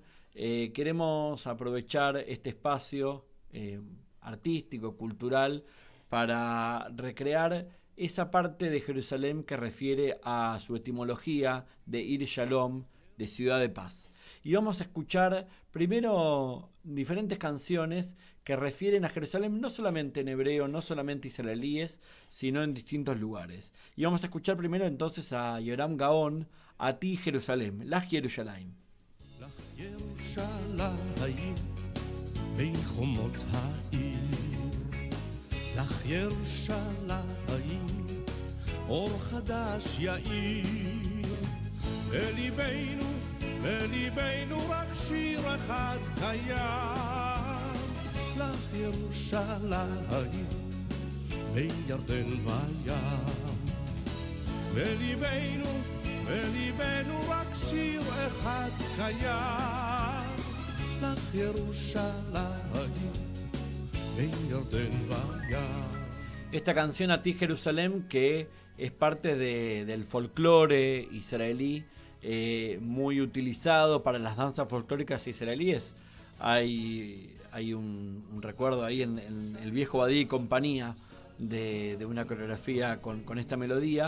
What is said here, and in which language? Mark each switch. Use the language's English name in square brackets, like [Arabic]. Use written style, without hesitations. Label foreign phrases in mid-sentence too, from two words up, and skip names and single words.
[Spanish] Queremos aprovechar este espacio artístico, cultural, para recrear esa parte de Jerusalén que refiere a su etimología de [Hebrew] עיר שלום, [Spanish] de ciudad de paz. Y vamos a escuchar primero diferentes canciones que refieren a Jerusalén, no solamente en hebreo, no solamente israelíes, sino en distintos lugares. Y vamos a escuchar primero entonces a Yehoram Gaon, A ti Jerusalén, Lach Yerushalayim. [Hebrew] לך ירושלים בין חומות העיר, לך ירושלים אור חדש יאיר, בליבנו רק שיר אחד קיים, לך ירושלים בין ירדן וים, בליבנו רק שיר אחד קיים, לך ירושלים בין ירדן וים. [Spanish] Esta canción A ti Jerusalén, que es parte del folclore israelí, muy utilizado para las danzas folclóricas israelíes. Hay un recuerdo ahí en el viejo Badí y compañía de una coreografía con esta melodía.